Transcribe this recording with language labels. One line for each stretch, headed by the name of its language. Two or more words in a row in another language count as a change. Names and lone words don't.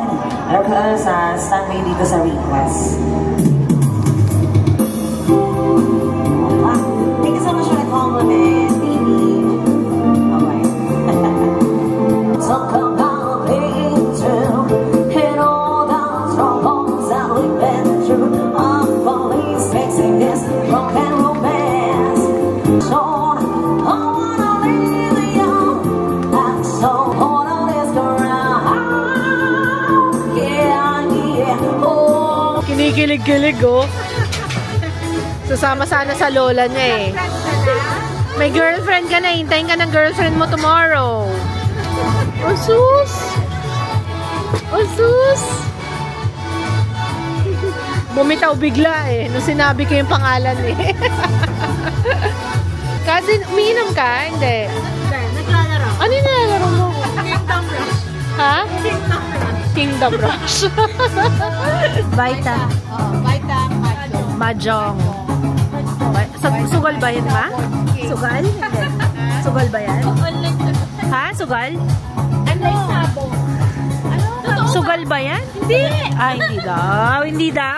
English: Because standby
Filipino: dito sa request.
English: Thank you so much for the compliment, baby. Okay. So come on, through and all the troubles that we've been through. I'm always fixing this broken romance. So I wanna leave you, and so all of this around. Yeah, yeah, oh.
Filipino: Kinikilig-kilig oh. Susama sana sa lola niya eh. May girlfriend ka na, hintayin ka ng girlfriend mo tomorrow. Oh sus! Oh sus! Bumitaw bigla eh, nung sinabi ko yung pangalan eh. Kasi umiinom ka? Hindi. Naglalaro. Ano yung nilalaro mo? Kingdom Rush. Ha? Kingdom Rush. Kingdom Rush. Vita. Vita Mahjong. Sugal ba yun ba? Sugal? Hindi. Sugal ba yan? Ha? Sugal? Online sabong. Sugal ba yan? Hindi. Ay, hindi daw. Hindi daw.